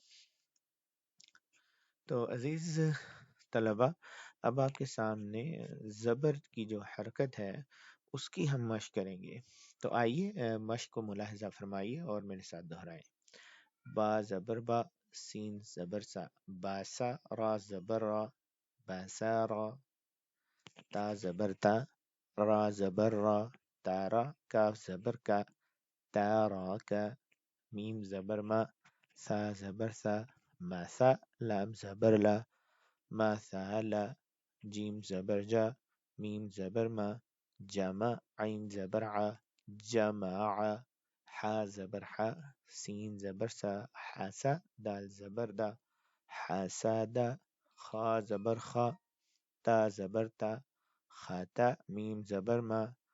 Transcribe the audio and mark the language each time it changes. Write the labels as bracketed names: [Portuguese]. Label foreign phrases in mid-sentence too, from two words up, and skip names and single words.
[Urdu] تو عزیز طلبہ، اب آپ کے سامنے زبر کی جو حرکت ہے اس کی ہم مشق کریں گے، تو آئیے مشق کو ملاحظہ فرمائیے اور میرے ساتھ دہرائیں۔ با زبر با، سین زبر سا، باسا، را زبر را، باسا را، تا زبر تا، را زبر را، تارا، کاف زبر کا، تارا کا، میم زبر ما، سا زبر سا، ماسا، لام زبر لا، مثلا، جیم زبر جا، میم زبر ما، جمع، عین زبر ع، جمع، حا زبر حا، سین زبر سا، حسا، دال زبر دا، حسدا، خا زبر خا، تا زبر تا، خاتا، میم زبر ما،